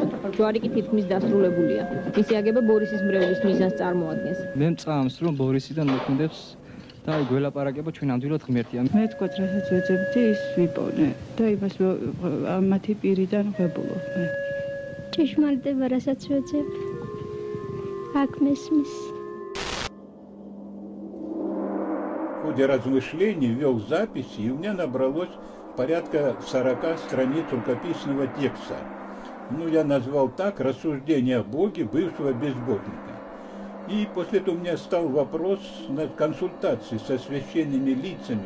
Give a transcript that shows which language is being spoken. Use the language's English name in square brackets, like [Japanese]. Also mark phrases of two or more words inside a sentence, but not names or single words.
[Georgian] ჯვარი კი თითქმის დასრულებულია. მისი აგება ბორისის მრევლის მიზანს წარმოადგენს. მე მწამს, რომ ბორისიდან მოქმედებს და გველაპარაკება ჩვენ ამდვილად ღმერთია. მე თქვა, რასაც ვეძებდი, ის ვიპოვნე და იმას მათი პირიდან ვებულობ. ჭეშმარიტება, რასაც ვეძებ, აქ მესმის. [Russian] В ходе размышлений вел записи, и у меня набралось порядка 40 страниц рукописного текста. Ну, я назвал так «Рассуждения о Боге бывшего безбожника». И после этого у меня стал вопрос на консультации со священными лицами.